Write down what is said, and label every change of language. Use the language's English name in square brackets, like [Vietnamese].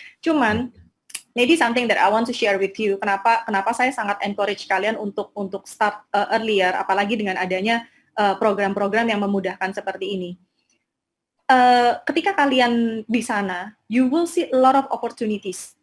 [Indonesian] Cuman [English] maybe something that I want to share with you. [Indonesian] Kenapa saya sangat encourage kalian untuk [English] start earlier, [Indonesian] apalagi dengan adanya program-program yang memudahkan seperti ini. Ketika kalian di sana, [English] you will see a lot of opportunities.